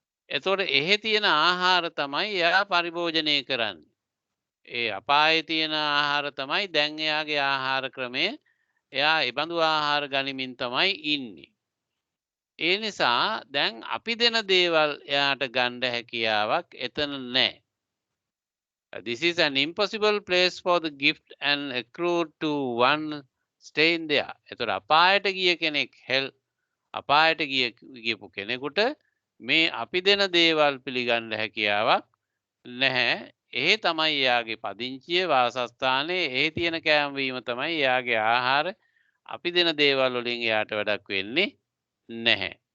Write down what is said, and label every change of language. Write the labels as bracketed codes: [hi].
[si] එතකොට එහෙ තියෙන ආහාර තමයි එයා පරිභෝජනය කරන්නේ. ඒ අපායේ තියෙන ආහාර තමයි දැන් එයාගේ ආහාර ක්‍රමය. එයා ඒ බඳු ආහාර ගනිමින් තමයි ඉන්නේ. ඒ නිසා දැන් අපි දෙන දේවල් එයාට ගන්න හැකියාවක් එතන නැහැ. [en] This is an impossible place for the gift and accrued to one stay in there. [si] එතකොට අපායට ගිය කෙනෙක් අපායට ගියපු කෙනෙකුට මේ අපි දෙන දේවල් පිළිගන්න හැකියාවක් නැහැ. ඒ තමයි එයාගේ පදිංචිය වාසස්ථානයේ ඒ තියෙන කෑමවීම තමයි එයාගේ ආහාර. අපි දෙන දේවල් වලින් එයාට වැඩක් වෙන්නේ නැහැ.